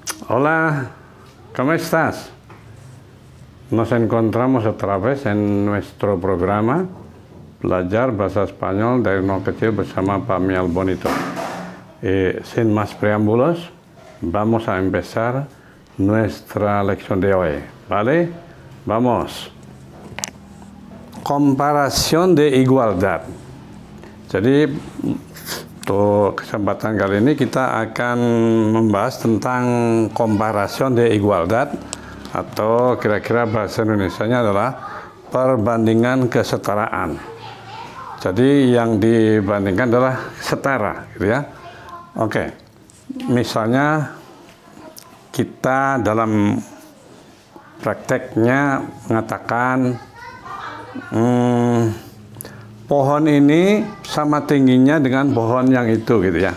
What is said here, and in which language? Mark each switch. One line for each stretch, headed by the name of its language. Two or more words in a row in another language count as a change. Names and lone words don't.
Spanish: Hola, ¿cómo estás? Nos encontramos otra vez en nuestro programa
Indonesian: Belajar Bahasa Spanyol dari Nol Kecil bersama Pak Mial Bonito.
Spanish: Sin más preámbulos, vamos a empezar nuestra lección de hoy, ¿vale? Vamos. Comparación de igualdad.
Indonesian: Jadi, untuk kesempatan kali ini kita akan membahas tentang
Spanish: comparación de igualdad,
Indonesian: atau kira-kira bahasa Indonesianya adalah perbandingan kesetaraan. Jadi yang dibandingkan adalah setara, gitu ya. Oke, misalnya kita dalam prakteknya mengatakan pohon ini sama tingginya dengan pohon yang itu, gitu ya.